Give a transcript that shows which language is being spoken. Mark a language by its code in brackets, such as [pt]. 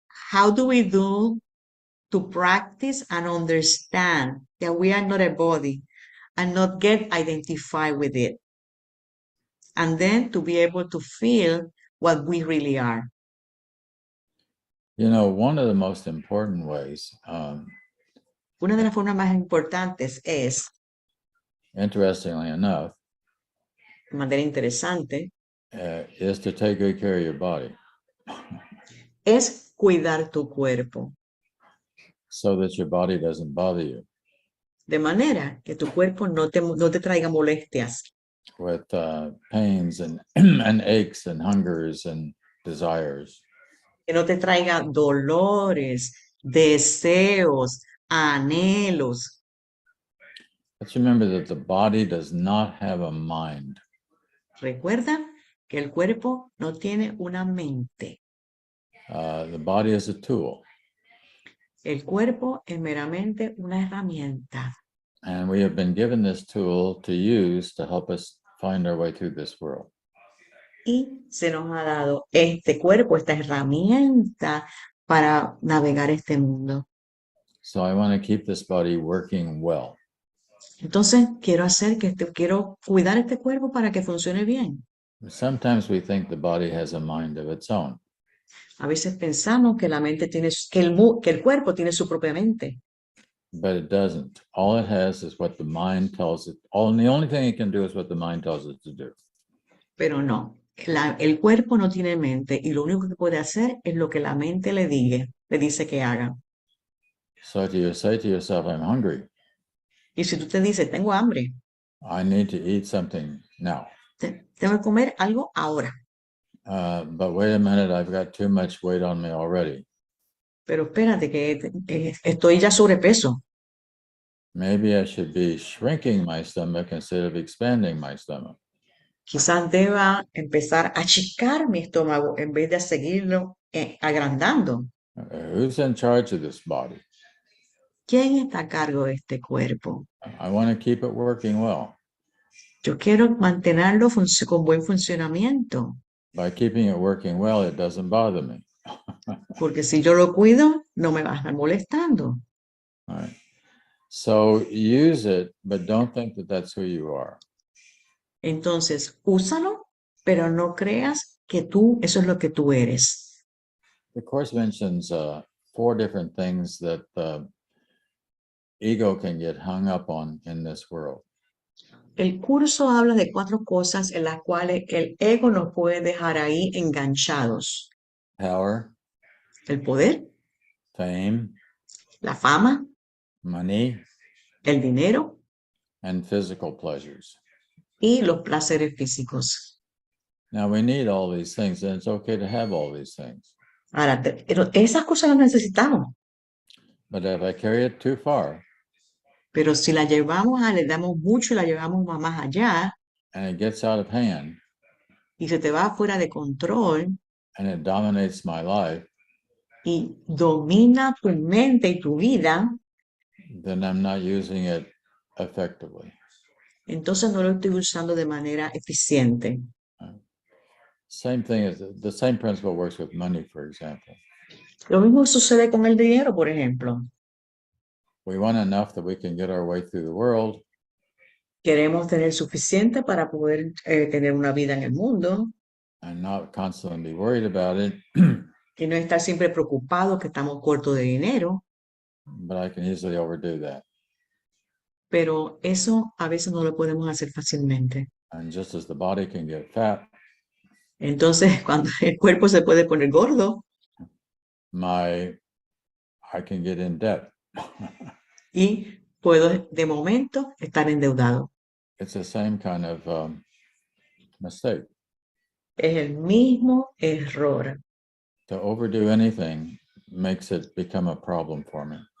[en] How do we do to practice and understand that we are not a body and not get identified with it? And then to be able to feel what we really are. You know, one of the most important ways, [es] una de las formas más importantes es, [en] interestingly enough, [es] de manera interesante, [en] is to take good care of your body. [es] Es cuidar tu cuerpo. [en] So that your body doesn't bother you. [es] De manera que tu cuerpo no te traiga molestias. [en] With pains and, and aches and hungers and desires. [es] Que no te traiga dolores, deseos, anhelos. [en] Let's remember that the body does not have a mind. [es] Recuerda que el cuerpo no tiene una mente. [en] The body is a tool. [es] El cuerpo es meramente una herramienta. [en] And we have been given this tool to use to help us find our way through this world. [es] Y se nos ha dado este cuerpo, esta herramienta para navegar este mundo. [en] So I want to keep this body working well. [es] Entonces, quiero cuidar este cuerpo para que funcione bien. [en] Sometimes we think the body has a mind of its own. [es] A veces pensamos que la mente tiene, que el cuerpo tiene su propia mente, [en] But it doesn't. All it has is what the mind tells it. And the only thing it can do is what the mind tells it to do. [es] pero no. El cuerpo no tiene mente y lo único que puede hacer es lo que la mente le dice que haga. [en] So you say to yourself, I'm hungry. [es] Y si tú te dices, tengo hambre, [en] I need to eat something now. [es] tengo que comer algo ahora. [en] But wait a minute, I've got too much weight on me already. [es] Pero espérate, que estoy ya sobrepeso. [en] Maybe I should be shrinking my stomach instead of expanding my stomach. [es] Quizás deba empezar a achicar mi estómago en vez de seguirlo agrandando. [en] Who's in charge of this body? [es] ¿Quién está a cargo de este cuerpo? [en] I want to keep it working well. [es] Yo quiero mantenerlo con buen funcionamiento, [en] By keeping it working well, it doesn't bother me. [es] porque si yo lo cuido, no me va a estar molestando. [en] All right. So use it, but don't think that that's who you are. [es] Entonces, úsalo, pero no creas que eso es lo que tú eres. [en] The Course mentions 4 different things that the ego can get hung up on in this world. [es] El curso habla de 4 cosas en las cuales el ego nos puede dejar ahí enganchados. [en] Power, [es] El poder, [en] fame, [es] la fama, [en] money, [es] el dinero [en] and physical pleasures. [es] y los placeres físicos. [en] Now we need all these things, and it's okay to have all these things. [es] Ahora, pero esas cosas las necesitamos, [en] But if I carry it too far [es] pero si le damos mucho y la llevamos más allá [en] and it gets out of hand [es] y se te va fuera de control [en] and it dominates my life, [es] y domina tu mente y tu vida, [en] then I'm not using it effectively. [es] entonces no lo estoy usando de manera eficiente. [en] Same thing is the same principle works with money, for example. [es] Lo mismo sucede con el dinero, por ejemplo. [en] We want enough that we can get our way through the world, [es] Queremos tener suficiente para poder tener una vida en el mundo [en] and not constantly be worried about it. [es] y no estar siempre preocupados que estamos cortos de dinero, [en] But I can easily overdo that. [es] pero eso a veces no lo podemos hacer fácilmente. [en] And just as the body can get fat, [es] Entonces, cuando el cuerpo se puede poner gordo [en] I can get in debt. [es] y puedo de momento estar endeudado. [en] It's the same kind of mistake. [es] Es el mismo error. [en] To overdo anything makes it become a problem for me.